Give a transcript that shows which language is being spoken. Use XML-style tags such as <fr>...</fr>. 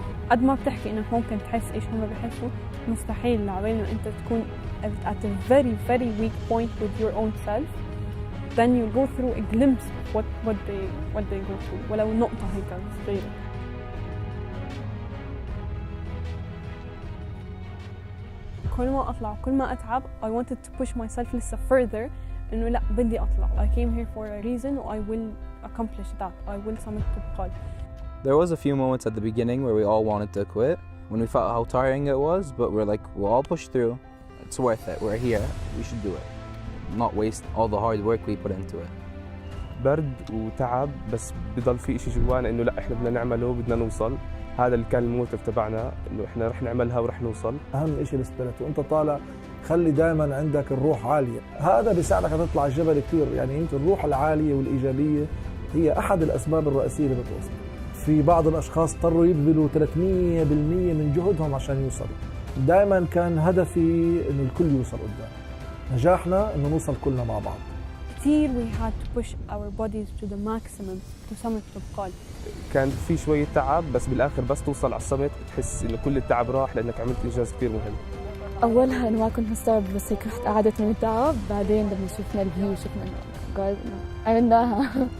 <ar>قد ما بتحكي انك ممكن تحس ايش هم بحسوا، مستحيل لعبين انه انت تكون</ar> <en>at a very very weak point with your own self. Then you go through a glimpse of what they go through.</en> <ar>ولو نقطة هيك صغيرة. كل ما اطلع كل ما اتعب</ar> <en>I wanted to push myself</en> <ar>لسه</ar> <en>further</en> <ar>انه لا بدي اطلع.</ar> <en>I came here for a reason and I will accomplish that. I will summit تبقال. There was a few moments at the beginning where we all wanted to quit when we felt how tiring it was, but we're like, we'll all push through. It's worth it. We're here. We should do it. Not waste all the hard work we put into it.</en> <ar>برد وتعب، بس بضل في إشي جوانا إنه لا إحنا بدنا نعمله وبدنا نوصل. هذا اللي كان الموتيف تبعنا، إنه إحنا رح نعملها ورح نوصل. أهم إشي السبيريت، وأنت طالع خلي دائما عندك الروح عالية، هذا بيساعدك تطلع الجبل كثير. يعني يمكن الروح العالية والإيجابية هي أحد الأسباب الرئيسية اللي بتوصل. في بعض الأشخاص اضطروا يبذلوا 300% من جهدهم عشان يوصلوا. دائما كان هدفي إنه الكل يوصل قدام. نجاحنا إنه نوصل كلنا مع بعض. كثير</ar> <en>we had to push our bodies to the maximum to summit تبقال.</en> <ar>كان في شوية تعب، بس بالآخر بس توصل على السمت بتحس إنه كل التعب راح لأنك عملت إنجاز كثير مهم. أولها أنا ما كنت مستوعب، بس هيك رحت قعدت من التعب. بعدين لما شفنا الفيو شفنا إنه عملناها.</ar>